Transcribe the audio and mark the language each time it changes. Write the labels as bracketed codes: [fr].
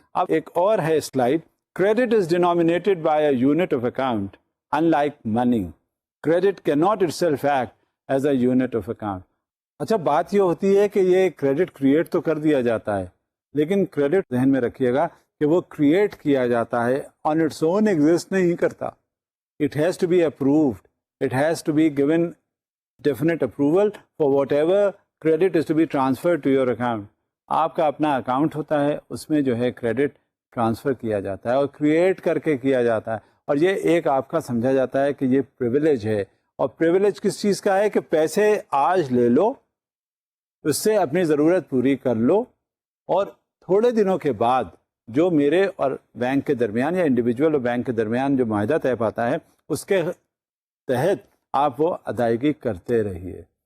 [ur] اب ایک اور ہے slide. [en] Credit is denominated by a unit of account in like money. Credit کی not itself act as a unit of account. [ur] اچھا بات یہ ہوتی ہے کہ یہ کریڈٹ کریٹ تو کر دیا جاتا ہے، لیکن کریڈٹ ذہن میں رکھیے گا کہ وہ کریٹ کیا جاتا ہے، [en] on its own exist [ur] نہیں کرتا. [en] It has to be approved. It has to be given definite approval for whatever credit is to be transferred to your account. [ur] آپ کا اپنا اکاؤنٹ ہوتا ہے، اس میں جو ہے کریڈٹ ٹرانسفر کیا جاتا ہے اور کریٹ کر کے کیا جاتا ہے. اور یہ ایک آپ کا سمجھا جاتا ہے کہ یہ پریویلیج ہے. اور پریویلیج کس چیز کا ہے؟ کہ پیسے آج لے لو، اس سے اپنی ضرورت پوری کر لو، اور تھوڑے دنوں کے بعد جو میرے اور بینک کے درمیان یا انڈیویجول اور بینک کے درمیان جو معاہدہ طے پاتا ہے اس کے تحت آپ وہ ادائیگی کرتے رہیے.